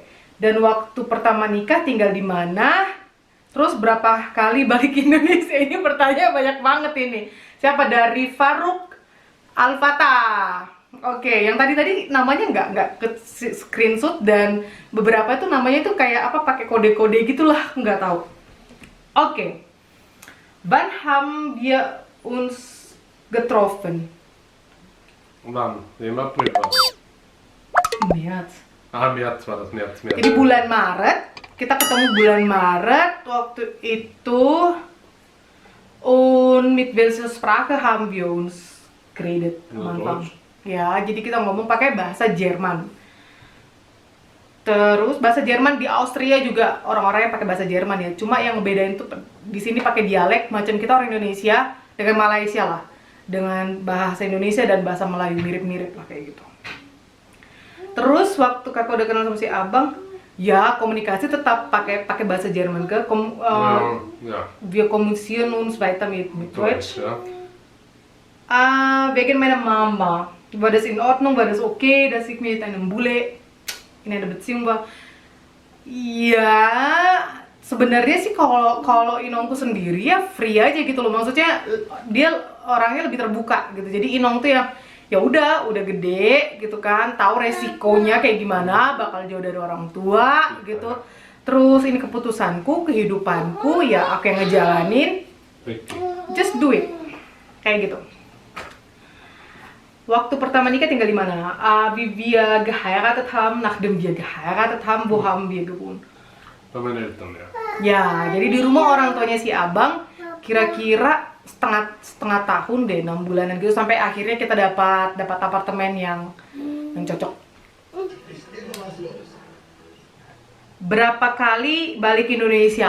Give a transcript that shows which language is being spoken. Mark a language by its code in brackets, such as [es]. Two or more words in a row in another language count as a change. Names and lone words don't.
[id] Dan waktu pertama nikah tinggal di mana? Terus berapa kali balik ke Indonesia? Ini pertanyaan banyak banget ini. Siapa? Dari Faruk Al-Fatah. Oke, yang tadi namanya nggak ke screenshot, dan beberapa itu namanya itu kayak apa, pakai kode-kode gitulah, nggak tahu. Oke. [de] Wann haben wir uns getroffen? Wann? Im April war das. März. Ah, März war das, März. [id] Jadi bulan Maret, kita ketemu bulan Maret waktu itu. [de] Und mit welcher Sprache haben wir uns geredet am Ja, Anfang? Deutsch. [id] Ya, jadi kita ngomong pakai bahasa Jerman. Terus bahasa Jerman di Austria juga orang-orangnya pakai bahasa Jerman ya. Cuma yang ngebedain tuh di sini pakai dialek, macam kita orang Indonesia dengan Malaysia lah. Dengan bahasa Indonesia dan bahasa Melayu mirip-mirip lah kayak gitu. Terus waktu kakak udah kenal sama si abang, ya komunikasi tetap pakai bahasa Jerman ke. [de] Ja, Wir kommunizieren uns weiter mit Deutsch. Deutsch, ja. Wegen meiner Mama. War das in Ordnung? War das okay, dass ich mit einem Bule in einer Beziehung war? [id] Ya, sebenarnya sih kalau Inongku sendiri ya free aja gitu loh. Maksudnya dia orangnya lebih terbuka gitu. Jadi Inong tuh yang ya udah gede gitu kan, tahu resikonya kayak gimana, bakal jauh dari orang tua gitu. Terus ini keputusanku, kehidupanku, ya aku yang ngejalanin. [de] Richtig. [en] Just do it. [id] Kayak gitu. Waktu pertama nikah tinggal di mana? [de] Wie wir geheiratet haben, nachdem wir geheiratet haben, wo haben wir gewohnt? Bei meinen Eltern, ja. [id] Ya, jadi di rumah orang tuanya si abang, kira-kira setengah tahun deh, 6 bulanan gitu, sampai akhirnya kita dapat apartemen yang cocok. Berapa kali balik Indonesia?